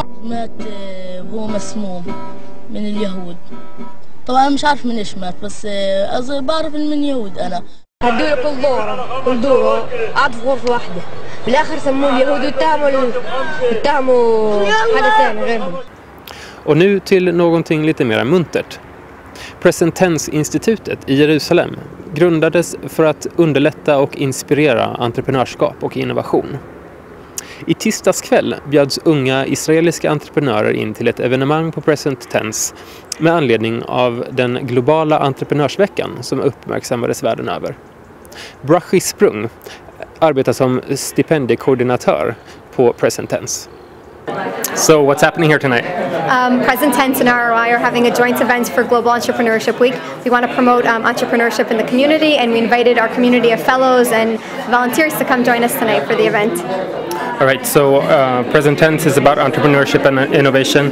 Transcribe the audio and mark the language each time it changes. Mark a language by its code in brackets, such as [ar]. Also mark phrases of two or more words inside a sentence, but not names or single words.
[ar] مات وهو مسموم من اليهود. طبعا مش عارف من إيش مات، بس بعرف إن من يهود. أنا هدوا كل دوره قعدوا في غرفة واحدة، بالآخر سموه اليهود واتهموا حاجة ثانية غيرهم. [sv] Och nu till någonting lite mer muntert. PresenTense-institutet i Jerusalem grundades för att underlätta och inspirera entreprenörskap och innovation. I tisdags kväll bjöds unga israeliska entreprenörer in till ett evenemang på PresenTense med anledning av den globala entreprenörsveckan som uppmärksammades världen över. Brachie Sprung arbetar som stipendiekoordinatör på PresenTense. [en] So what's happening here tonight? PresenTense and ROI are having a joint event for Global Entrepreneurship Week. We want to promote entrepreneurship in the community, and we invited our community of fellows and volunteers to come join us tonight for the event. All right, so PresenTense is about entrepreneurship and innovation.